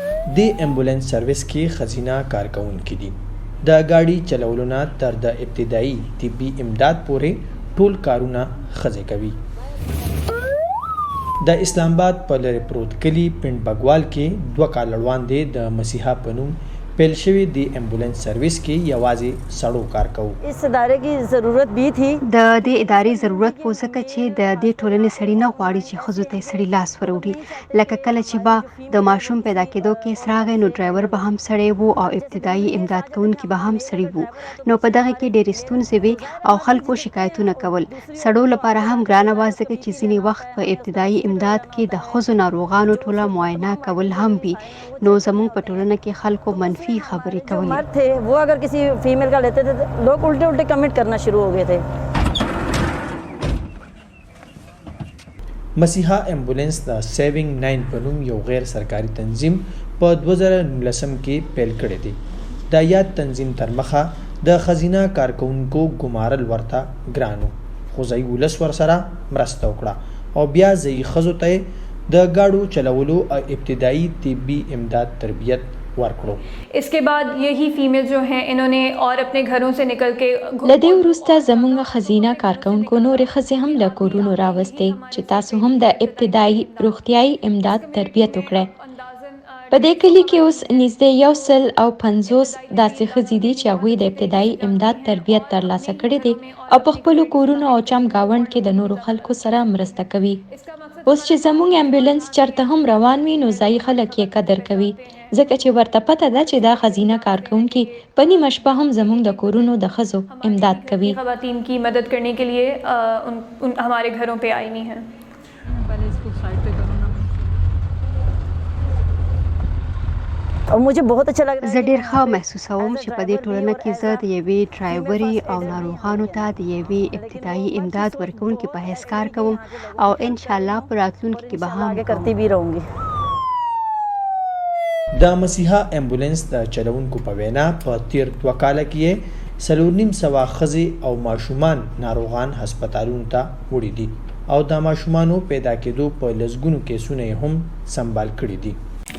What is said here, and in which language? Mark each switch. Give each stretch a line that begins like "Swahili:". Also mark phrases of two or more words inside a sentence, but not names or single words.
Pashto: د امبولانس سرویس کې ښځینه کارکوونکي دي. د ګاډي چلولو نه تر د ابتدایي طبي امداد پورې ټول کارونه ښځې کوي. د اسلام آباد په لرې پروت کلي پنډ بګوال کې 2 کاله وړاندې د مسیحا په نوم پیل شوی د امبولانس سرویس کې یوازې سړو کار کوو.
Urdu: اس ادارے کی ضرورت بھی تھی.
Pashto: د دې ادارې ضرورت په ځکه چې د دې ټولنې سړی نه غواړي چې ښځو ته سړی لاس وروړي. لکه کله چې به د ماشوم پیدا کېدو کې راغی نو ډرایور به هم سړی وو او ابتدایي امداد کوونکي به هم سړی وو. نو په دغه کې ډېرې ستونزې وې او خلکو شکایتونه کول. سړو لپاره هم ګرانه وه ځکه چې ځینې وخت په ابتدایي امداد کې د ښځو ناروغانو ټوله معاینه کول هم وي. نو زموږ په ټولنه کې خلکو منفي خبرې کولې.
Urdu: مرد تھے وہ اگر کسی فیمیل کا لیتے تھے لوگ الٹے الٹے کمنٹ کرنا شروع ہو گئے تھے.
Pashto: مسیحا امبولانس د سیوینګ 9 په نوم یو غیر سرکاري تنظیم په 2019 کې پیل کړی دی. د یاد تنظیم تر مخه د ښځینه کارکوونکو ګمارل ورته ګرانو، خو ځایي ولس ورسره مرسته وکړه او بیا ځایي ښځو ته د ګاډو چلولو او ابتدایي طبي امداد تربیت ورکړو.
Urdu: اس کے بعد یہی فیمیل جو ہیں انہوں نے اور اپنے گھروں سے نکل کے
Pashto: لدې وروسته زموږ ښځینه کارکوونکو نورې ښځې هم له کورونو راوستې چې تاسو هم د ابتدایي روغتیایي امداد تربیت وکړئ. په دې کلي کې اوس نږدې 150 داسې ښځې دي چې هغوی د ابتدایي امداد تربیت ترلاسه کړی دی او په خپلو کورونو او چم ګاونډ کې د نورو خلکو سره مرسته کوي. اوس چې زموږ امبولانس چرته هم روان وي نو ځایي خلک یې قدر کوي ځکه چې ورته پته ده چې دا ښځینه کارکوونکي په نیمه شپه هم زموږ د کورونو د ښځو امداد کوي.
Urdu: خواتین کی مدد کرنے کے لیے ہمارے گھروں پہ آئی ہوئی ہیں. مجھے بہت اچھا لگ رہا ہے.
Pashto: زه ډېر ښه محسوسوم چې په دې ټولنه کې زه د یوې ډرایوري او ناروغانو ته د یوې ابتدایي امداد ورکوونکي په حیث کار کوم او انشاءالله په راتلونکي کې به هم
Urdu: آگے کرتی بھی رہوں گی.
Pashto: د مسیحا امبولانس د چلوونکو په وینا په تیر 2 کاله کې 4.5 ښځې او ماشومان ناروغان هسپتالونو ته وړي دي او د ماشومانو پیدا کېدو په لسګونو کیسونه هم سنبال کړي دي.